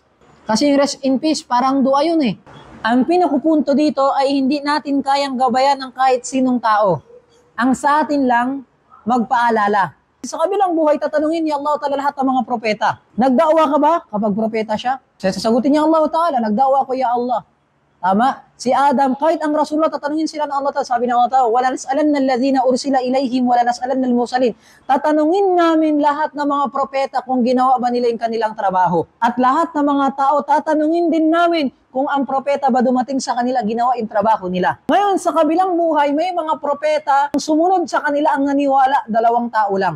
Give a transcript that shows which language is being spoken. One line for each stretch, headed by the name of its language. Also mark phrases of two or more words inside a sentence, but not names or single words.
Filipino: Kasi yung
English: rest in peace,
Filipino: parang dua yun eh. Ang pinakupunto dito ay hindi natin kayang gabayan ng kahit sinong tao. Ang sa atin lang, magpaalala. Sa kabilang buhay, tatanungin ni
Arabic: الله تعالى
Filipino: lahat ng mga propeta. Nagdaawa ka ba kapag propeta siya? Sasagutin niya
Arabic: الله تعالى,
Filipino: nagdaawa ko
Arabic: يا الله.
Filipino: Tama? Si Adam, kahit ang Rasulullah, tatanungin sila ng
Arabic: الله تعالى.
Filipino: Sabi ng
Arabic: الله تعالى ولنسألن الذين أرسل إليهم ولنسألن المرسلين.
Filipino: Tatanungin namin lahat ng mga propeta kung ginawa ba nila yung kanilang trabaho. At lahat ng mga tao, tatanungin din namin kung ang propeta ba dumating sa kanila, ginawa yung trabaho nila. Ngayon, sa kabilang buhay, may mga propeta, ang sumunod sa kanila ang naniwala, 2 tao lang.